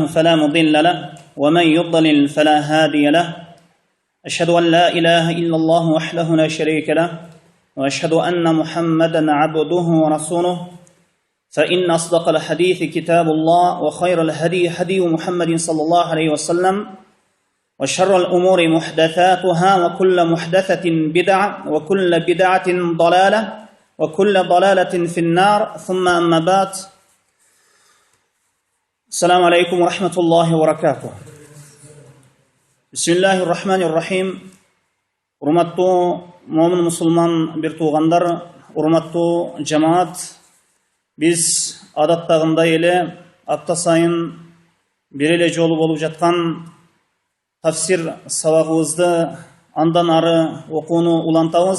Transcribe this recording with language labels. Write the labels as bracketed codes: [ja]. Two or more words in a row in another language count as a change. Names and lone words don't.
[ar] فلا مضل له ومن يضلل فلا هادي له أشهد أن لا إله إلا الله وحده لا شريك له وأشهد أن محمدا عبده ورسوله فإن أصدق الحديث كتاب الله وخير الهدي هدي محمد صلى الله عليه وسلم وشر الأمور محدثاتها وكل محدثة بدعة وكل بدعة ضلالة وكل ضلالة في النار ثم أما بعد السلام عليكم ورحمة الله وبركاته بسم الله الرحمن الرحيم [ky] урматтуу момун мусулман бир туугандар, урматтуу жамаат, биз адаттагындай эле апта сайын бир эле жолу болуп жаткан тафсир сабагыбызды андан ары окууну улантабыз.